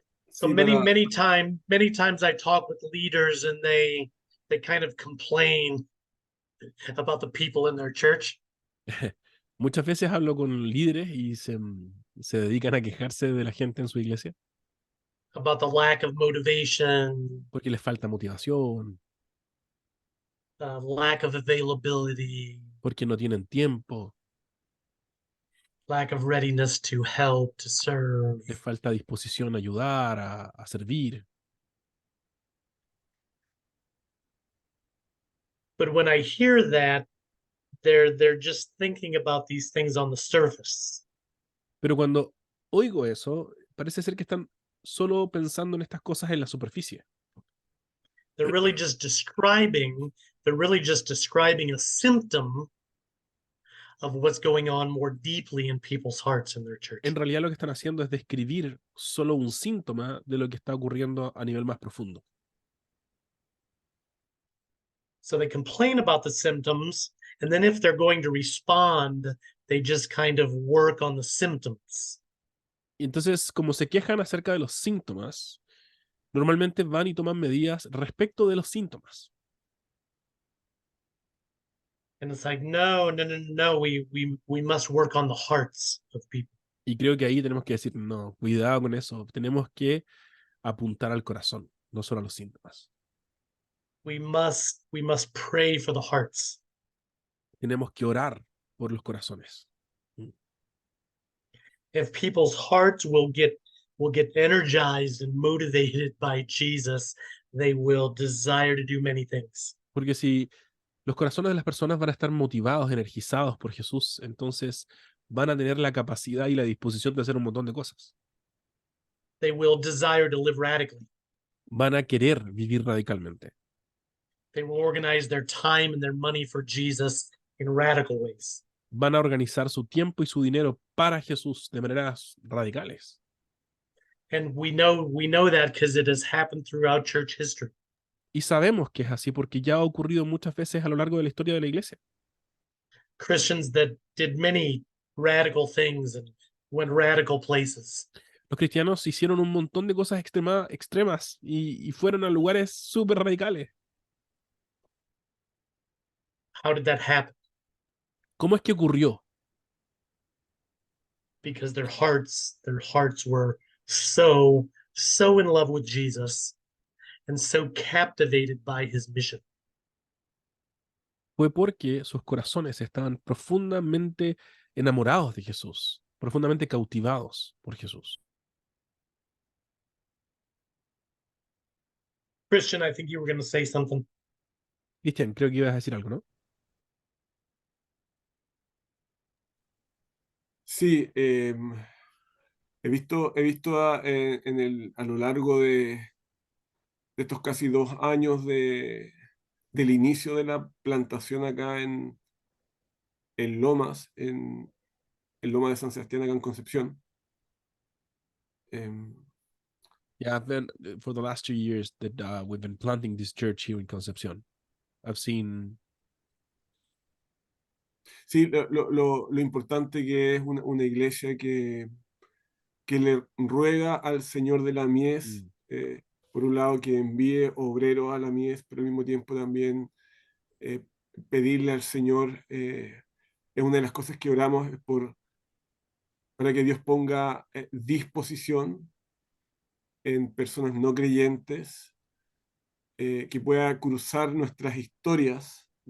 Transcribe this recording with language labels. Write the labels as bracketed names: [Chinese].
[English] So [Spanish] Sí, [English] many times I talk with leaders and they kind of complain about the people in their church. [Spanish] muchas veces hablo con líderes y se dedican a quejarse de la gente en su iglesia [English] About the lack of motivation, [Spanish] porque les falta motivación, [English] lack of availability, [Spanish] porque no tienen tiempo, [English] lack of readiness to help, to serve. [Spanish] les falta disposición a ayudar, a servir. [English] But when I hear that, they're just thinking about these things on the surface. [Spanish] Pero cuando oigo eso, parece ser que están solo pensando en estas cosas en la superficie. [English] They're really just describing, they're really just describing a symptom of what's going on more deeply in people's hearts in their church. [Spanish] En realidad lo que están haciendo es describir solo un síntoma de lo que está ocurriendo a nivel más profundo. [English] So they complain about the symptoms, and then if they're going to respond, they just kind of work on the symptoms. [Spanish] Y entonces, como se quejan acerca de los síntomas, normalmente van y toman medidas respecto de los síntomas. [English] And it's like, no, we must work on the hearts of people. [Spanish] Y creo que ahí tenemos que decir, no, cuidado con eso, tenemos que apuntar al corazón, no solo a los síntomas. [English] We must pray for the hearts. [Spanish] Tenemos que orar por los corazones. [English] If people's hearts will get energized and motivated by Jesus, they will desire to do many things. [Spanish] Porque si los corazones de las personas van a estar motivados, energizados por Jesús, entonces van a tener la capacidad y la disposición de hacer un montón de cosas. [English] They will desire to live radically. Van a querer vivir radicalmente. They will organize their time and their money for Jesus, in radical ways. [Spanish] van a organizar su tiempo y su dinero para Jesús de maneras radicales. [English] And we know that because it has happened throughout church history. [Spanish] Y sabemos que es así porque ya ha ocurrido muchas veces a lo largo de la historia de la iglesia. [English] Christians that did many radical things and went radical places. [Spanish] Los cristianos hicieron un montón de cosas extremas y fueron a lugares súper radicales. [English] How did that happen? [Spanish] ¿Cómo es que ocurrió? [English] Because their hearts were so in love with Jesus and so captivated by his mission. [Spanish] Fue porque sus corazones estaban profundamente enamorados de Jesús, profundamente cautivados por Jesús. [English] Christian, I think you were going to say something. [Spanish] Cristian, creo que ibas a decir algo, ¿no? Sí, he visto a lo largo de estos casi 2 años del inicio de la plantación acá en Lomas, en Loma de San Sebastián, acá en Concepción. [English] Yeah, I've been for the last 2 years that we've been planting this church here in Concepción. I've seen. [Spanish] Sí, lo importante que es una iglesia que le ruega al Señor de la mies, por un lado, que envíe obreros a la mies, pero al mismo tiempo también pedirle al Señor, es una de las cosas que oramos para que Dios ponga disposición en personas no creyentes, que pueda cruzar nuestras historias.